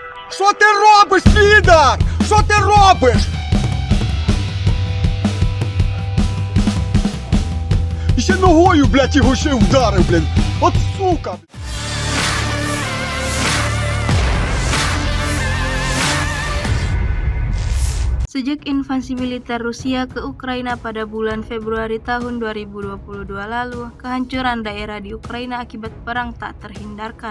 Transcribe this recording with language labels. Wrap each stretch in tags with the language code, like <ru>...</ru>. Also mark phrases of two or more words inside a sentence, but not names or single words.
<uk>Що ти робиш, підар? Що ти робиш? І ще ногою, блядь, його ще вдарив, блін. От сука.</uk> <id>Sejak invasi militer Rusia ke Ukraina pada bulan Februari tahun 2022 lalu, kehancuran daerah di Ukraina akibat perang tak terhindarkan.</id>